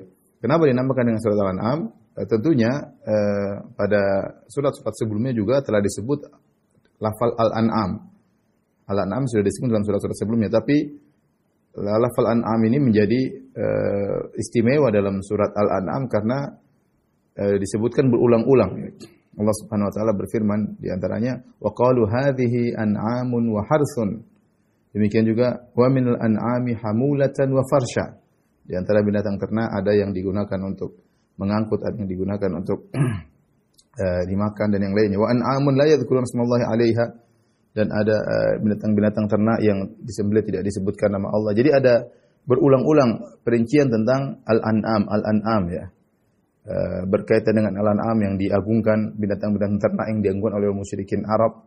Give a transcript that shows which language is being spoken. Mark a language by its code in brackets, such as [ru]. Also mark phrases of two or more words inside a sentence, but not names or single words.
[id] Kenapa dinamakan dengan surat Al-An'am? Tentunya pada surat-surat sebelumnya juga telah disebut lafal Al-An'am. Al-An'am sudah disebut dalam surat-surat sebelumnya, tapi lafal An'am ini menjadi istimewa dalam surat Al-An'am karena disebutkan berulang-ulang. Allah [ar] سبحانه وتعالى [id] berfirman di antaranya, [ar] وقالوا هذه أنعام وحرث. [id] Demikian juga [ar] ومن الأنعام حمولة وفرشا. [id] Di antara binatang ternak ada yang digunakan untuk mengangkut, ada yang digunakan untuk dimakan dan yang lainnya. [ar] وأنعام لا يذكرون اسم الله عليها. [id] Dan ada binatang-binatang ternak yang disembelih tidak disebutkan nama Allah. Jadi ada berulang-ulang perincian tentang Al-An'am ya. Berkaitan dengan Al-An'am yang diagungkan, binatang-binatang ternak yang diagungkan oleh musyrikin Arab.